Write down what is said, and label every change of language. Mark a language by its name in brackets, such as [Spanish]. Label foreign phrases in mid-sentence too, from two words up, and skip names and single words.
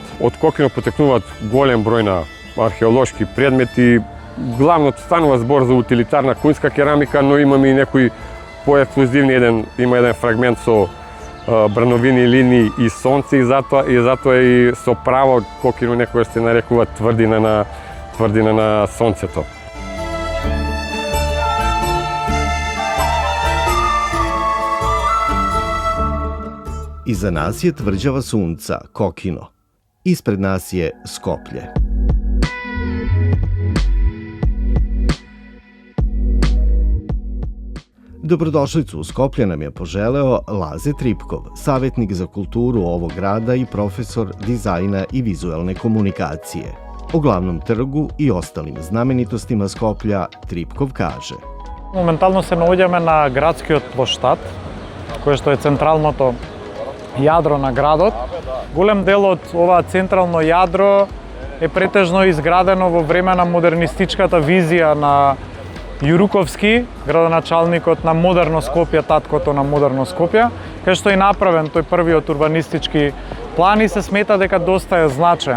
[Macedonian] Од Кокино потекнуваат голем број на археолошки предмети, главно станува збор за утилитарна кунска керамика, но имаме и некои поексклузивни, има еден фрагмент со брановини линии и сонце и затоа и со право Кокино некогаш се нарекува тврдина на сонцето. [Serbian] Iza nas je tvrđava sunca, Kokino. Ispred nas je Skoplje. Dobrodošlicu u Skoplje nam je poželeo Laze Tripkov, savjetnik za kulturu ovog grada i profesor dizajna i vizuelne komunikacije. O glavnom trgu i ostalim znamenitostima Skoplja Tripkov kaže: [Macedonian] Моментално се наоѓаме на градскиот плоштад, кој што е централното јадро на градот. Голем дел од ова централно јадро е претежно изградено во време на модернистичката визија на Јуруковски, градоначалникот на модерно Скопје, таткото на модерно Скопје, кај што е направен тој првиот урбанистички план и се смета дека доста е значаен.